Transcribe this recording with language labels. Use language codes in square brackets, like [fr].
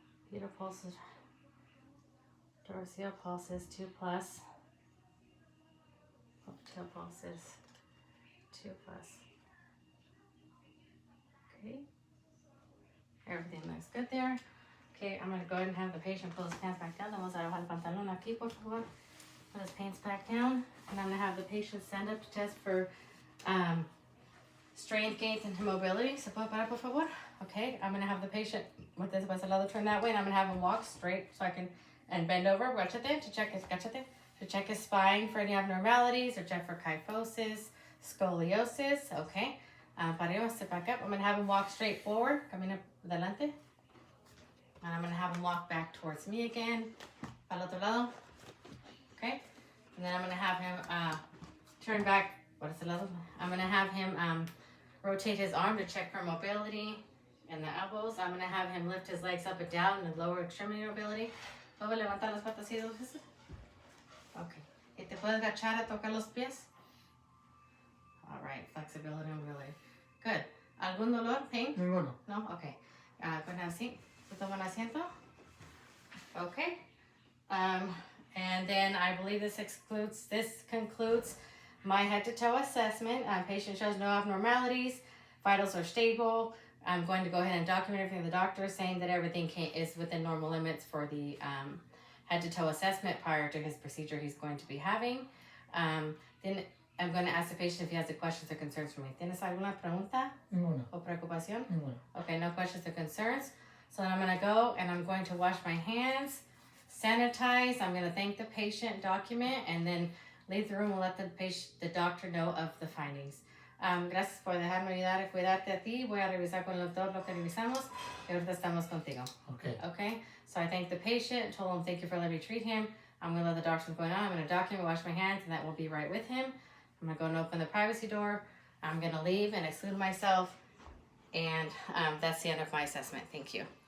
[en] Fetal pulses, dorsal pulses, 2+. Popliteal pulses, 2+. Okay. Everything looks good there. Okay, I'm gonna go ahead and have the patient pull his pants back down. [es] Vamos a bajar el pantalón aquí, por favor. [en] Put his pants back down. And I'm gonna have the patient stand up to test for strength gains and mobility. [es] Se puede parar, por favor? [en] Okay, I'm gonna have the patient with this was lado turn that way, and I'm gonna have him walk straight so I can and bend over, to check his spine for any abnormalities or check for kyphosis, scoliosis. Okay, [es] para arriba, [en] step back up. I'm gonna have him walk straight forward, [es] camina adelante, [en] and I'm gonna have him walk back towards me again, [es] para el otro lado. [en] Okay, and then I'm gonna have him turn back. What is the lado? I'm gonna have him rotate his arm to check for mobility and the elbows. I'm gonna have him lift his legs up and down in the lower extremity mobility. [es] ¿Puedo levantar las patas así 2 veces? Okay. ¿Y te puedes agachar a tocar los pies? [en] All right, flexibility and mobility. [es] Good. ¿Algún dolor? Pain? Ninguno. No? Okay. Con así. ¿Se toman asiento? Okay. [en] And then I believe this concludes my head to toe assessment. Patient shows no abnormalities. Vitals are stable. I'm going to go ahead and document everything the doctor is saying that everything is within normal limits for the head to toe assessment prior to his procedure he's going to be having. Then I'm going to ask the patient if he has any questions or concerns for me. [es] ¿Tienes alguna pregunta Ninguna. o preocupación? Ninguna. [en] Okay, no questions or concerns. So I'm going to go and I'm going to wash my hands, sanitize. I'm going to thank the patient, document, and then leave the room and let the doctor know of the findings. [es] Gracias por dejarme ayudar a cuidarte a ti. Voy a revisar con el doctor lo que revisamos y ahorita estamos contigo. [en] Okay. Okay? So I thanked the patient, told him thank you for letting me treat him. I'm going to let the doctor know what's going on. I'm going to document, wash my hands, and that will be right with him. I'm going to go and open the privacy door. I'm going to leave and exclude myself. And that's the end of my assessment. Thank you.